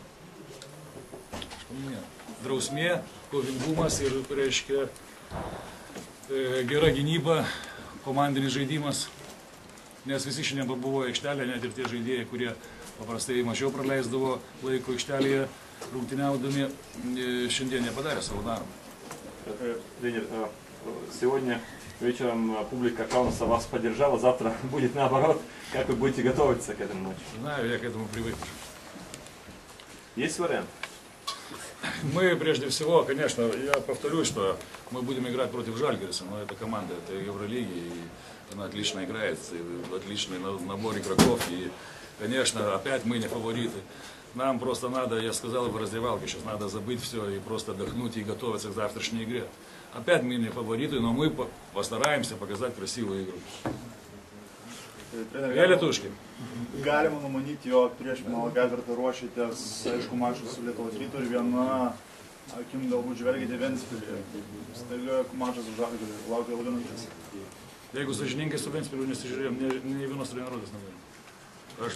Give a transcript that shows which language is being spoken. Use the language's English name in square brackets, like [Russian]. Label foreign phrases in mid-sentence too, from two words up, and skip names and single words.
[Lithuanian] Drausmė, kovingumas ir, reiškia, gera gynyba, komandinis žaidimas. Nes visi šiandien buvo aikštelė, net ir tie žaidėjai, kurie paprastai mažiau praleisdavo laiko aikštelėje рungtyniaudami, šiandien nepadarė savo darbą. [Russian] Тренер, сегодня вечером публика Каунаса вас поддержала, завтра будет наоборот. Как вы будете готовиться к этому матчу? Знаю, я к этому привык. Есть вариант? Мы, прежде всего, конечно, я повторюсь, что мы будем играть против Жальгириса, но это команда, это Евролиги, и она отлично играет, и отличный набор игроков, и, конечно, опять мы не фавориты. Нам просто надо, я сказал в раздевалке, сейчас надо забыть все и просто отдохнуть и готовиться к завтрашней игре. Опять мы не фавориты, но мы постараемся показать красивую игру. [Lithuanian] Treneri, Galėtuškai. galima numanyti, jog prieš finalą ketvirtą ruošitės, aišku, mačą su Lietuvos Rytu ir viena akim galbūt žvelgite Ventspilį. Staiga mačas su Žalgiriu, laukia ilga naktis. Jeigu sąžininkai su Ventspiliu nesižiūrėjom, nei vienos treniruotės negalėjom.